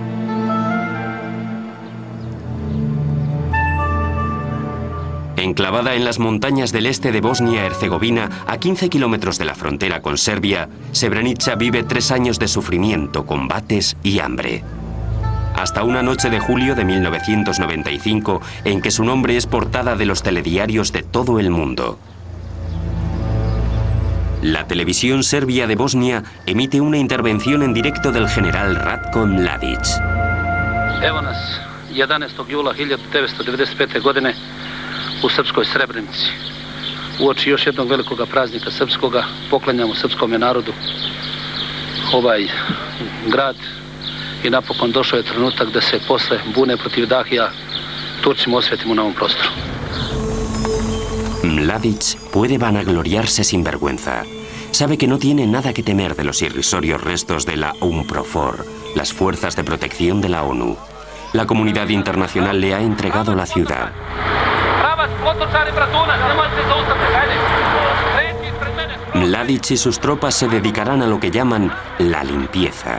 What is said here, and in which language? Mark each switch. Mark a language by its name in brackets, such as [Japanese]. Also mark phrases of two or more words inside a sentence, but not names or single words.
[Spanish] Enclavada en las montañas del este de Bosnia-Herzegovina, a 15 kilómetros de la frontera con Serbia, Srebrenica vive 3 años de sufrimiento, combates y hambre. Hasta una noche de julio de 1995, en que su nombre es portada de los telediarios de todo el mundo. La televisión serbia de Bosnia emite una intervención en directo del general Ratko Mladic. [Serbian] Evo nas 11. jula 1995. godine u srpskoj Srebrenici. Uoči još jednog velikoga praznika srpskoga poklanjamo srpskome narodu ovaj grad i napokon došao je trenutak da se posle bune protiv Dahija Turcima osvetimo na ovom prostoru. [Spanish] Mladic puede vanagloriarse sin vergüenza. Sabe que no tiene nada que temer de los irrisorios restos de la UNPROFOR, las fuerzas de protección de la ONU. La comunidad internacional le ha entregado la ciudad. Mladic y sus tropas se dedicarán a lo que llaman la limpieza.